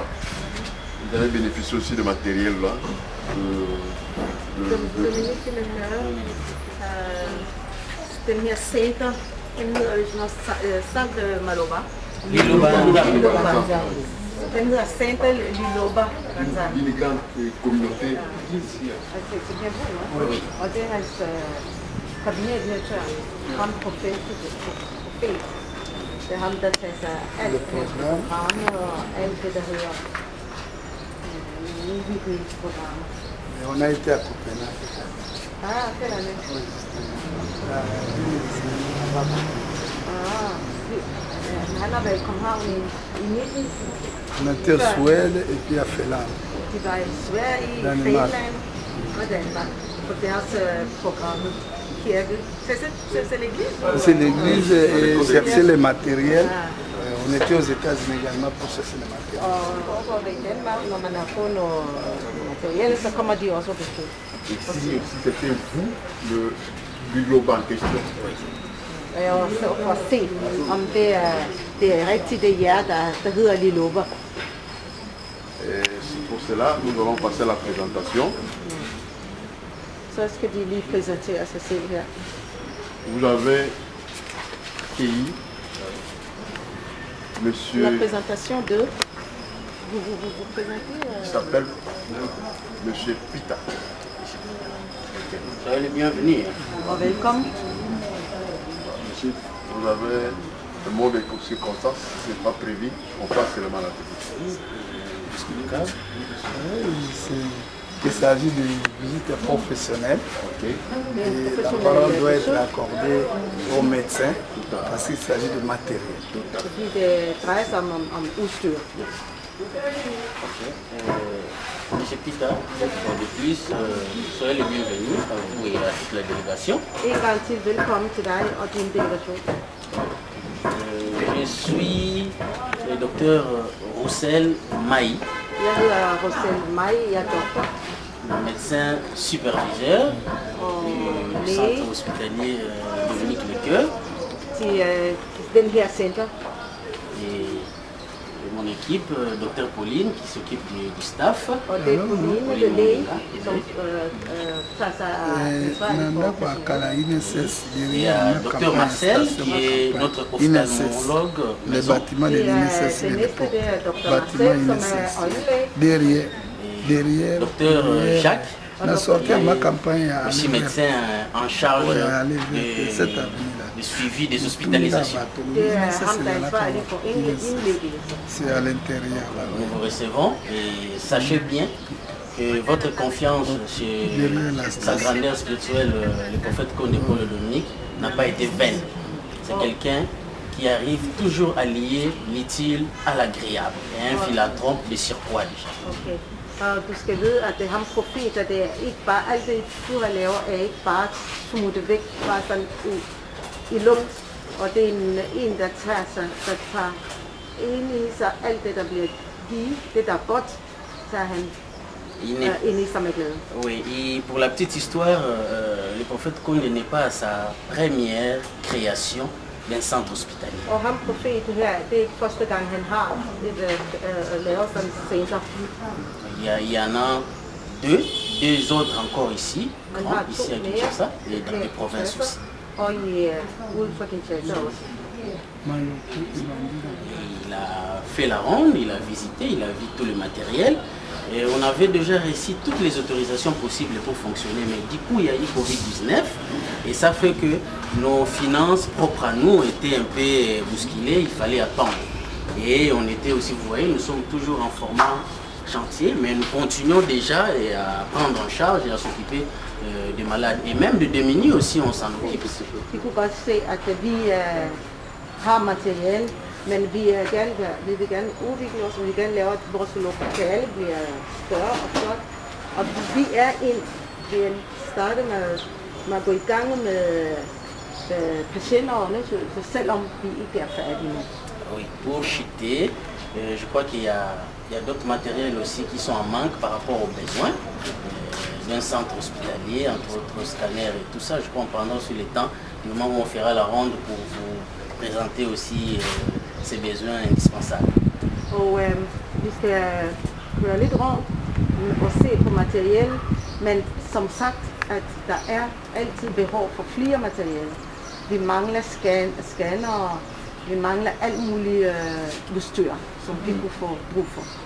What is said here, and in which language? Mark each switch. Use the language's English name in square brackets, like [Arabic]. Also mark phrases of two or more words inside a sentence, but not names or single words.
[French] Vous avez bénéficié aussi de matériel là. Dominique Leclerc, [Danish] den her center, den hedder Centre Maloba. Liloba. Den hedder Centre Liloba. [French] L'immigrante communauté. C'est bien beau, non? Oui. [Danish] Og det er hans kabinetdirektør, ham profet. Det er ham, der tager sig alt med programmer og alt det, der hedder udviklingsprogrammer. [French] On a été à Copenhague. Ah, quelle année? Oui, c'était Ah. [Danish] Han har været i København i 19. [French] On était au Suède et puis à Finlande. [Danish] De var i Sverige, i Finland og Danmark på deres program. Kirke. [French] C'est l'église? C'est l'église et chercher le matériel. On était aux États-Unis également pour chercher le matériel. [Danish] Og i Danmark, når man har fået noget materiale, så kommer de også og besøger. [French] Et si c'était vous, le biloba en question? [Danish] Og så for at se, om det er rigtigt, det er jer, der hedder Liloba. [French] Pour cela, nous allons passer la présentation. [Danish] Så skal de lige præsentere sig selv her. [French] Vous avez accueilli monsieur... La présentation de... Vous présentez... Il s'appelle monsieur Pita. Soyez les bienvenus. [Danish] Og velkommen. [French] Monsieur, vous avez un mot de circonstance, ce n'est pas prévu, on passe seulement la technique. Il s'agit d'une visite professionnelle. Et la parole doit être accordée aux médecins parce qu'il s'agit de matériel. [Danish] Fordi det drejer sig om udstyr. [French] Monsieur Pita, de plus, soyez les bienvenus à vous et à toute la délégation. [Danish] En gang til velkommen til dig og din delegation. [French] Je suis le docteur Roussel Maï. [Danish] Jeg hedder Roussel Maï, jeg er doktor. [French] Médecin superviseur du centre hospitalier Dominique Lecoeur. [Danish] Til den her center. [French] Et mon équipe, Dr Pauline, qui s'occupe du staff. [Danish] Og det er Pauline, le læge, som tager sig af [French] Il y a Dr Marcel, qui est notre ophtalmologue. Le bâtiment de l'INSS. [Danish] Det næste, det er Dr Marcel, som er øjenlæge. [French] Derrière. Docteur Jacques, On a sorti ma campagne à aussi médecin en charge du suivi des hospitalisations. C'est à l'intérieur. Nous vous recevons et sachez bien que votre confiance chez sa grandeur spirituelle, le prophète Condé Paul Dominique, n'a pas été vaine. C'est quelqu'un qui arrive toujours à lier l'utile à l'agréable et un philanthrope de surpoids déjà. Okay. [Danish] Og du skal vide, at det er ham profet, og det er ikke bare alt det, du har lavet, er ikke bare smuttet væk, bare sådan i luft. Og det er en der tager ind i sig alt det, der bliver givet, det der er godt, tager han ind i sig med glæde. [French] Oui, et pour la petite histoire, le prophète Condé n'est pas à sa première création d'un centre hospitalier. [Danish] Og ham profeten her, det er ikke første gang, han har lavet sådan et center. [French] Il y en a deux autres encore ici, ici à Kinshasa et dans les provinces aussi. [Danish] Og uden for Kinshasa også. [French] Il a fait la ronde, il a visité, il a vu tout le matériel. Et on avait déjà réussi toutes les autorisations possibles pour fonctionner, mais du coup il y a eu Covid-19 et ça fait que nos finances propres à nous étaient un peu bousculées, il fallait attendre. Et on était aussi, vous voyez, nous sommes toujours en format chantier, mais nous continuons déjà à prendre en charge et à s'occuper des malades. Et même de démunis aussi, on s'en occupe. [Danish] Vi kunne godt se, at vi har materiale, men vi vil gerne udvikle os, og vi vil gerne lave, at vores lokale bliver større og flot. Og vi er startet med at gå i gang med patienter og undersøgelser, selvom vi ikke er færdige nu. [French] Oui, pour chuter, je crois qu'il y a d'autres matériels aussi qui sont en manque par rapport aux besoins d'un centre hospitalier, entre autres scanners et tout ça. Je crois qu'on prendra sur le temps, du moment où on fera la ronde pour vous présenter aussi ces besoins indispensables. [Danish] Og vi skal køre lidt rundt og se på materiel, men som sagt, at der er altid behov for flere materialer. Vi mangler scanner, vi mangler alt muligt udstyr, som vi kunne få brug for.